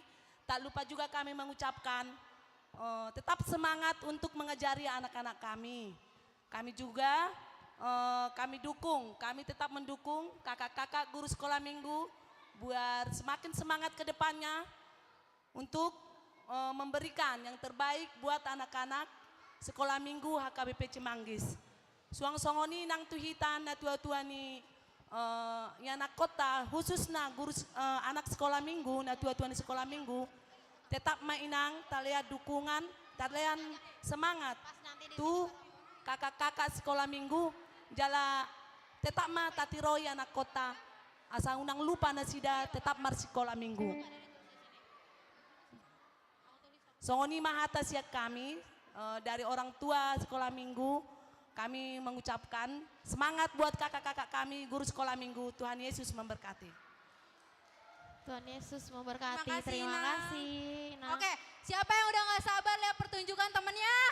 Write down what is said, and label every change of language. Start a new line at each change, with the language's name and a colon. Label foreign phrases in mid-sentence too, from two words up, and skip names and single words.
Indonesian: Tak lupa juga kami mengucapkan tetap semangat untuk mengajari anak-anak kami. Kami juga kami tetap mendukung kakak-kakak guru sekolah minggu buat semakin semangat ke depannya untuk memberikan yang terbaik buat anak-anak sekolah minggu HKBP Cimanggis.
Batak Toba: Suang songoni nang tuhitan na tua-tuani anak kota khususnya
Indonesian: guru anak sekolah minggu
Batak Toba: na tua-tuani
Indonesian: sekolah minggu tetap
Batak Toba: mainang talian dukungan talian semangat tuh
Indonesian: kakak-kakak sekolah minggu
Batak Toba: jala tetap tatiroy anak kota asa unang lupa nasida
Indonesian: tetap sekolah minggu.
Batak Toba: Songoni mahata siak
Indonesian: kami dari orang tua sekolah minggu, kami mengucapkan semangat buat kakak-kakak kami guru sekolah minggu. Tuhan Yesus memberkati. Tuhan Yesus memberkati. Terima kasih, Terima Inang. kasih. Nah, Oke, siapa yang udah gak sabar lihat pertunjukan temennya?